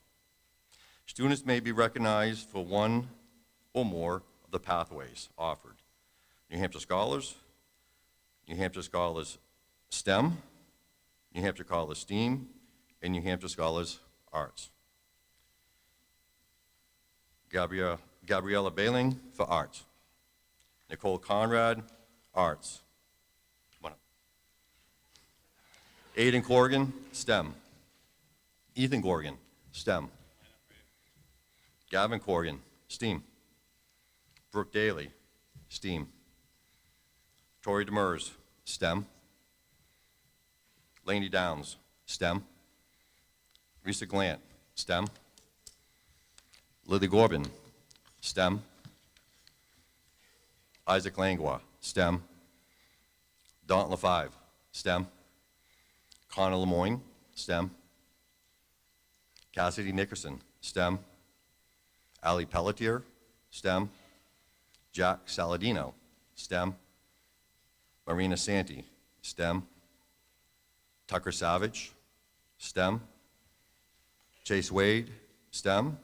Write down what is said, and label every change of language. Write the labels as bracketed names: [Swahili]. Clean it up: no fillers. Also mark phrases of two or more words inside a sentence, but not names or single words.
[English] Students may be recognized for one or more of the pathways offered: New Hampshire Scholars, New Hampshire Scholars STEM, New Hampshire Scholars STEAM, and New Hampshire Scholars Arts. Gabriella Bailing for Arts. Nicole Conrad, Arts. Come on up. Aiden Corrigan, STEM. Ethan Corrigan, STEM. Gavin Corrigan, STEAM. Brooke Daly, STEAM. Tori Demers, STEM. Lainey Downs, STEM. Risa Glant, STEM. Lily Corbin, STEM. Isaac Langlois, STEM. Daunt LaFive, STEM. Connor Lemoyne, STEM. Cassidy Nickerson, STEM. Ali Pelletier, STEM. Jack Saladino, STEM. Marina Santi, STEM. Tucker Savage, STEM. Chase Wade, STEM.